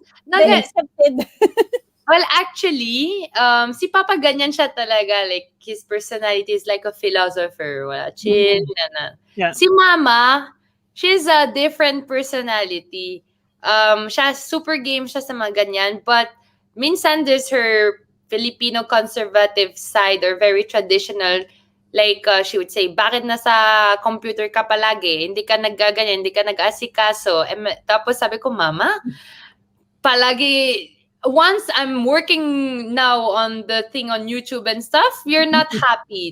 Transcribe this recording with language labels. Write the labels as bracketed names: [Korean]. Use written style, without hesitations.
[English] They accepted. Well, actually, [Filipino] si Papa ganyan siya talaga. [English] Like, his personality is like a philosopher. [Filipino] Wala, chill. [English] Yeah. Si Mama, she's a different personality. [Filipino] Siya, super game siya sa mga ganyan. [English] But, [Filipino] minsan [English] there's her Filipino conservative side or very traditional. Like, she would say, [Filipino] bakit nasa computer ka palagi? Hindi ka naggaganyan, hindi ka nag-asikaso. Tapos sabi ko, Mama, palagi, [English] once I'm working now on the thing on YouTube and stuff, you're not happy.